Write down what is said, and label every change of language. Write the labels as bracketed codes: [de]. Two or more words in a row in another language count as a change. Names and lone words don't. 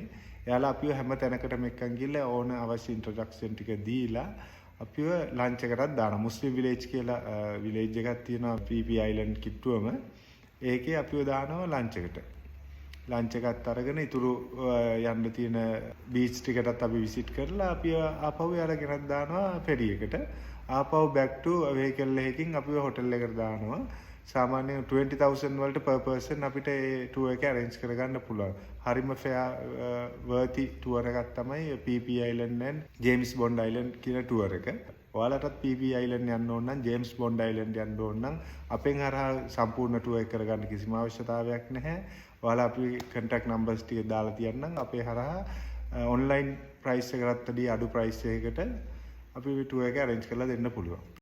[si] එයාලා අපිව හැම තැනකටම එක්කන් ගිහලා ඕන අවශ්‍ය ඉන්ට්‍රොඩක්ෂන් ටික දීලා අපිව ලන්ච් එකටත් දානවා. [en] Muslim village [si] කියලා විලේජ් එකක් තියෙනවා PP අයිලන්ඩ් කිට්ටුවම. ඒකේ අපිව දානවා ලන්ච් එකට. ලන්ච් එකත් අරගෙන ඉතුරු යන්න තියෙන බීච් ටිකටත් අපි විසිට් කරලා අපි ආපහු අරගෙනත් දානවා ෆෙරි එකට. ආපහු [en] back to vehicle [si] එකකින් අපි හොටෙල් එකට දානවා. සාමාන්‍යයෙන් 20,000 වලට [en] per person [si] අපිට ඒ tour එක arrange කරගන්න පුළුවන්. හරිම [en] fair worthy tour [si] එකක් තමයි PP Island and James Bond Island කියන tour එක. ඔයාලටත් PP Island යන්න ඕන නම් James Bond Island යන්න ඕන නම් අපෙන් හරහා සම්පූර්ණ tour එක කරගන්න කිසිම අවශ්‍යතාවයක් නැහැ. ඔයාලා අපි [en] contact numbers [si] ටික දාලා තියන්නම් අපේ හරහා [en] online price [si] එකකට වඩා අඩු price එකකට අපි tour එක arrange කරලා දෙන්න පුළුවන්.